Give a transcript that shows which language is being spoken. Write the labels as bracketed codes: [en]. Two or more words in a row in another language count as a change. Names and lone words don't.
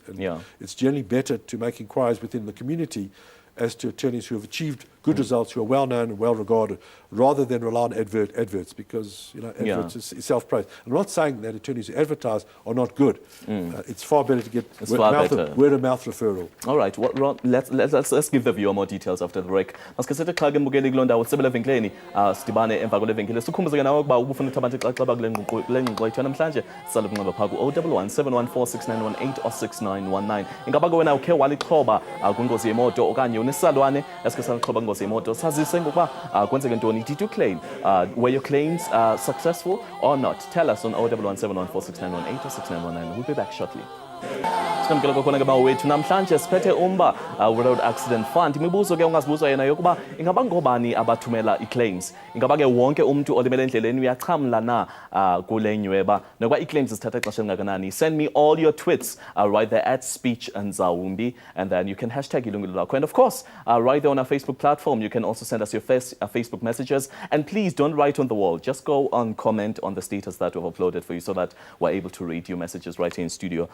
[en] And it's generally better to make inquiries within the community as to attorneys who have achieved good results, who are well known and well regarded, rather than rely on adverts, because adverts is self-praise. I'm not saying that attorneys who advertise are not good. It's far better to get word of mouth referral. All right, Ron, let's give the viewer more details after the break. [xh] Maske sithi xa ke mbukeli kuloo ndawo sibele evenkileni sidibane emva kwale venkile sikhumbuzeke nawe ukuba ubufuna ukuthi abantu xaxaba kule ngxoxo yethu namhlanje sisale kunqaba phaa ku-011 714 6918 or 6919. Ingaba ke wena ukhe walixhoba kwingozi yemoto okanye unesalwane esikhe salixhoba kwingozi yemoto, sazise ngokuba kwenzeke ntoni? [en] Did you claim? Were your claims successful or not? Tell us on 011 714 6918 or 6919. We'll be back shortly. [xh] Sikamkela kwakhona ke bawethu namhlanje siphethe umba we- [en] road accident fund. [xh] Imibuzo ke ungazibuzwa yena yokuba ingaba ngobani abathumela ii-claims, ingaba ke wonke umntu olimele endleleni uyachamla na kule nyweba, nokuba ii-claims zithatha ixesha elingakanani. [en] Send me all your tweets right there at speech and Zawumbi, and then you can hashtag Yilungelo Lakho. And of course, right there on our Facebook platform, you can also send us your Facebook messages. And please don't write on the wall, just go on comment on the status that we've uploaded for you so that we're able to read your messages right here in studio.